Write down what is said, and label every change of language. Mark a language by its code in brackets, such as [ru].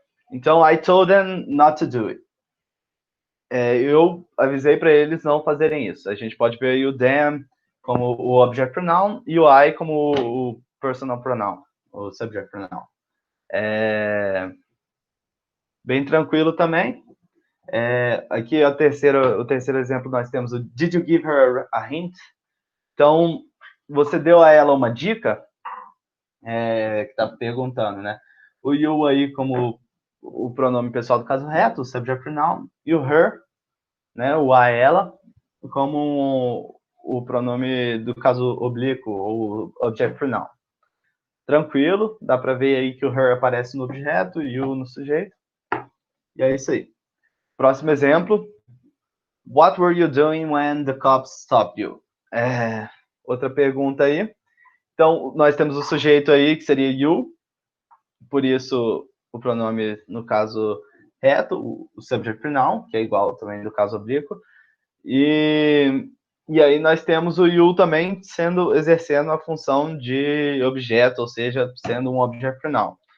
[en] Então, I told them not to do it. [pt] Eu avisei para eles não fazerem isso. A gente pode ver aí o them como o object pronoun e o I como o personal pronoun, o subject pronoun. Bem tranquilo também. Aqui o terceiro exemplo nós temos o [en] Did you give her a hint? [pt] Então, você deu a ela uma dica? Que está perguntando, né? O you aí como o pronome pessoal do caso reto, o subject pronoun, e o her, né? O a ela, como o pronome do caso oblíquo, ou object pronoun. Tranquilo, dá para ver aí que o her aparece no objeto e o no sujeito. E é isso aí. Próximo exemplo. [en] What were you doing when the cops stopped you? [pt] Outra pergunta aí. Então, nós temos o sujeito aí, que seria you, por isso o pronome, no caso reto, o subject pronoun, que é igual também do caso oblíquo. E aí nós temos o you também exercendo a função de objeto, ou seja, sendo um object pronoun.